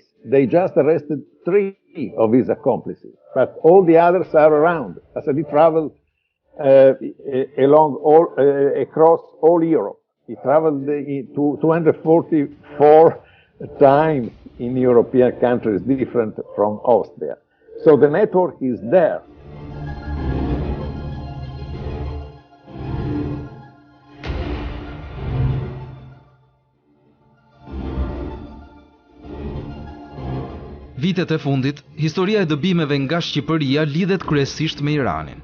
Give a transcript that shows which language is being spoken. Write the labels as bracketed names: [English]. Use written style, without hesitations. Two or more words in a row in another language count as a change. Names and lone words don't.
[English] They just arrested 3 of his accomplices, but all the others are around. Assadi traveled across all Europe. He traveled to 244 times in European countries, different from Austria. So the network is there. [Albanian] Vitet e fundit, historia e dëbimeve nga Shqipëria lidhet kryesisht me Iranin.